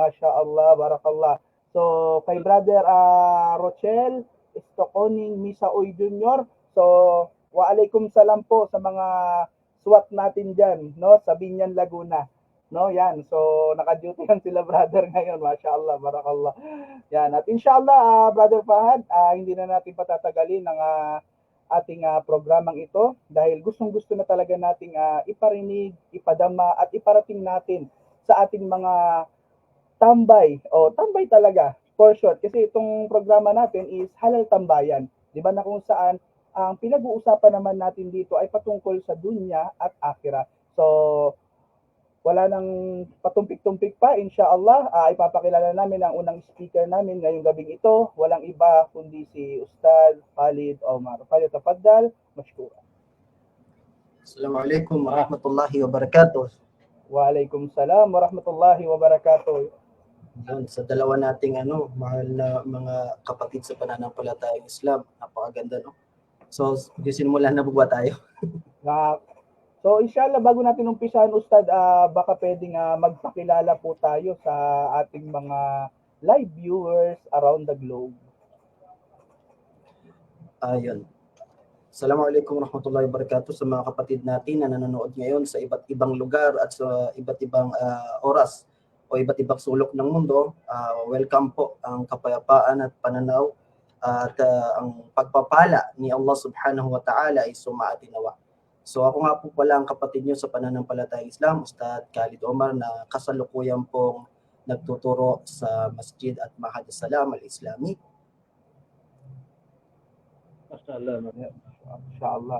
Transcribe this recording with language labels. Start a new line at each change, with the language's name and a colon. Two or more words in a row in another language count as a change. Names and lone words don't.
Arabic: ما شاء الله، بارك الله.
Filipino: So, kay Brother Rochelle Estoconing Misaoy Jr. So,
Arabic: وعليكم السلام
Filipino: po sa mga SWAT natin dyan, no? Sa Binyan, Laguna. No, yan. So, naka-duty yan sila, brother, ngayon.
Arabic: ما شاء الله، بارك الله.
Filipino: Yan. At inshallah, Brother Fahad, hindi na natin patatagalin ang ating programang ito dahil gustong-gusto na talaga nating iparinig, ipadama at iparating natin sa ating mga tambay o tambay talaga
English: for short
Filipino: kasi itong programa natin is halal tambayan, di ba, na kung saan ang pinag-uusapan naman natin dito ay patungkol sa dunya at akhirah. So wala nang patumpik-tumpik pa, inshallah, ipapakilala namin ang unang speaker namin ngayong gabing ito. Walang iba kundi si Ustad Khalid Omar.
Arabic: Khalid, تفضل، مشكورة. السلام عليكم ورحمة الله وبركاته. وعليكم السلام ورحمة الله وبركاته.
Filipino: Yun, sa dalawa nating mahal na mga kapatid sa pananampalatayang Islam, napakaganda, no? So, simulan na ba tayo? So, inshallah, bago natin umpisahan, Ustad, baka pwedeng magpakilala po tayo sa ating mga
English: live viewers around the globe.
Filipino: Ayun.
Arabic: السلام عليكم ورحمة الله وبركاته
Filipino: sa mga kapatid natin na nanonood ngayon sa iba't ibang lugar at sa iba't ibang oras o iba't ibang sulok ng mundo. Welcome po. Ang kapayapaan at pananaw at ang pagpapala ni Allah
Arabic: سبحانه وتعالى
Filipino: ay sumaatinawa. So ako nga po pala ang kapatid nyo sa pananampalatayang Islam, Ustad Khalid Omar, na kasalukuyan pong nagtuturo sa Masjid at Mahad As-Salam Al-Islami. Inshallah.